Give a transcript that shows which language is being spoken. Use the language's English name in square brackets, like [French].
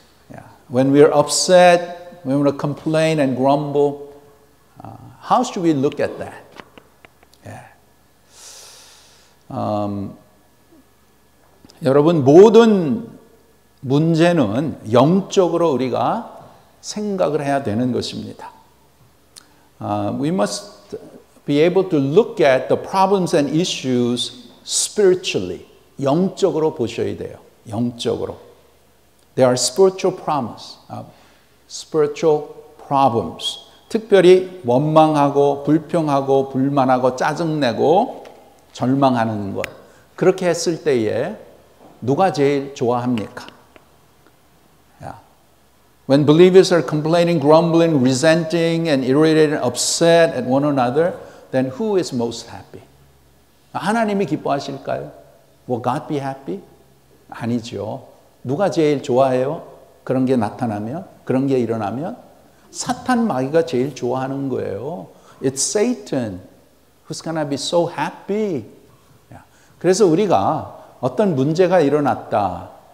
[English] Yeah. When we're upset, when we complain and grumble, how should we look at that? [Korean] 여러분, 모든 문제는 영적으로 우리가 생각을 해야 되는 것입니다. [English] We must be able to look at the problems and issues spiritually. [Korean] 영적으로 보셔야 돼요. 영적으로. [English] There are spiritual problems. [Korean] 특별히 원망하고 불평하고 불만하고 짜증내고 절망하는 것. 그렇게 했을 때에 누가 제일 좋아합니까? [English] Yeah. When believers are complaining, grumbling, resenting, and irritated, and upset at one another, then who is most happy? [Korean] 하나님이 기뻐하실까요? [English] Will God be happy? [Korean] 아니죠. 누가 제일 좋아해요? 그런 게 나타나면, 그런 게 일어나면 사탄 마귀가 제일 좋아하는 거예요. [English] It's Satan who's gonna be so happy. [Korean] 그래서 우리가 어떤 문제가 일어났다.